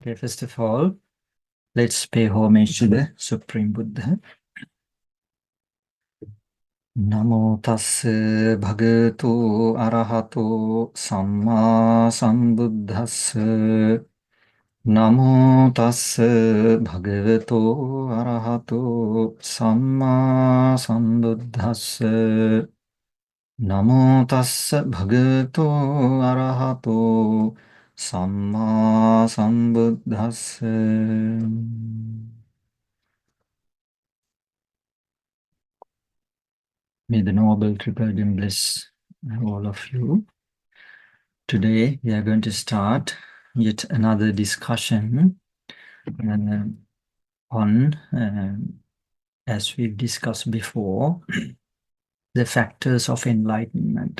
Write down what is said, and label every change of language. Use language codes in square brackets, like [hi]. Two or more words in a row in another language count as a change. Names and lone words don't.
[en] Okay, first of all, let's pay homage to the Supreme Buddha. [pi] Namo tassa bhagavato arahato samma sambuddhassa. Namo tassa bhagavato arahato samma sambuddhassa. Namo tassa bhagavato arahato samma sambuddhassa. [en] May the Noble Triple Being bless all of you. Today we are going to start yet another discussion on, as we've discussed before, the factors of enlightenment.